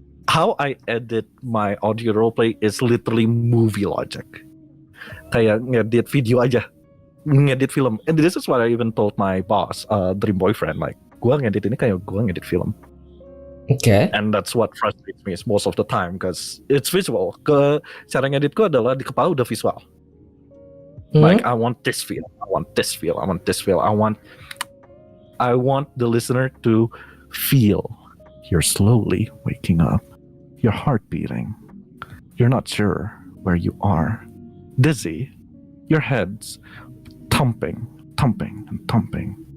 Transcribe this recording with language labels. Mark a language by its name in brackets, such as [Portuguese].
[English] How I edit my audio roleplay is literally movie logic. [Indonesian] Kayak ngedit video aja, ngedit film. [English] And this is what I even told my boss, [Indonesian] Dream Boyfriend, like gue ngedit ini kayak gue ngedit film. [English] Okay. And that's what frustrates me most of the time because it's visual. [Indonesian] Cara ngeditku adalah di kepala udah visual. [English] Like I want this feel, I want this feel, I want this feel, I want the listener to feel you're slowly waking up, your heart beating, you're not sure where you are, dizzy, your head's thumping, and thumping.